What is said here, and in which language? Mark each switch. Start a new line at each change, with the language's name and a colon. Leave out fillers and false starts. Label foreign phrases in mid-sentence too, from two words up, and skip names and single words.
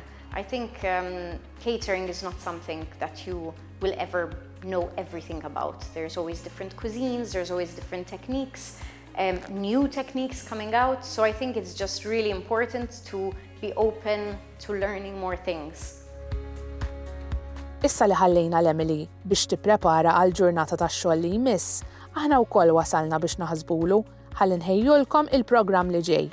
English: I think catering is not something that you will ever know everything about. There's always different cuisines, there's always different techniques, new techniques coming out. So I think it's just really important to be open to learning more things.
Maltese: Issa li ħallejna l-Emily biex tipprepara għal ġurnata tax-xogħol li jmiss, aħna wkoll wasalna biex naħsbulu ħalli nħejjulkom il-programm li ġej.